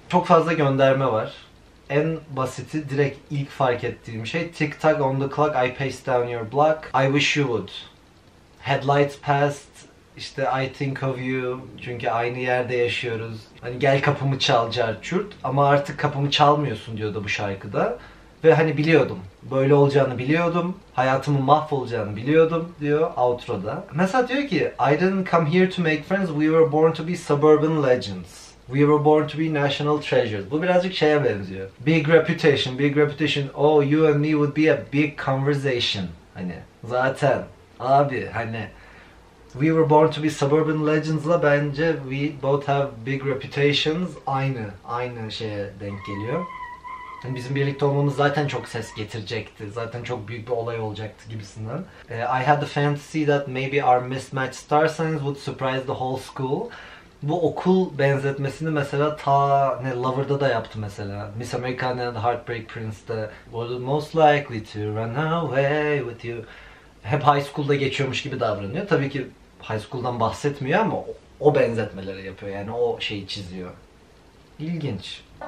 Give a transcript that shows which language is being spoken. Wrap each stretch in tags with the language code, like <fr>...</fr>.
<tr>Çok fazla gönderme var. En basiti, direkt ilk fark ettiğim şey</tr> <en>Tick tock on the clock, I paced down your block, I wish you would. Headlights passed</en> <tr>işte</tr> <en>I think of you</en> <tr>çünkü aynı yerde yaşıyoruz. Hani gel kapımı çal carçurt ama artık kapımı çalmıyorsun diyordu bu şarkıda. Ve hani biliyordum. Böyle olacağını biliyordum. Hayatımın mahvolacağını biliyordum diyor outro'da. Mesela diyor ki</tr> <en>I didn't come here to make friends. We were born to be suburban legends. We were born to be national treasures.</en> <tr>Bu birazcık şeye benziyor.</tr> <en>Big reputation, big reputation. Oh, you and me would be a big conversation.</en> <tr>Hani zaten abi hani</tr> <en>we were born to be suburban legends'la bence we both have big reputations</en> <tr>aynı şeye denk geliyor. Yani bizim birlikte olmamız zaten çok ses getirecekti. Zaten çok büyük bir olay olacaktı gibisinden.</tr> <en>I had the fantasy that maybe our mismatched star signs would surprise the whole school.</en> <tr>Bu okul benzetmesini mesela Lover'da da yaptı mesela.</tr> <en>Miss Americana and Heartbreak Prince'de was most likely to run away with you.</en> <tr>Hep high school'da geçiyormuş gibi davranıyor. Tabii ki high school'dan bahsetmiyor ama o benzetmeleri yapıyor. Yani o şeyi çiziyor. İlginç.</tr>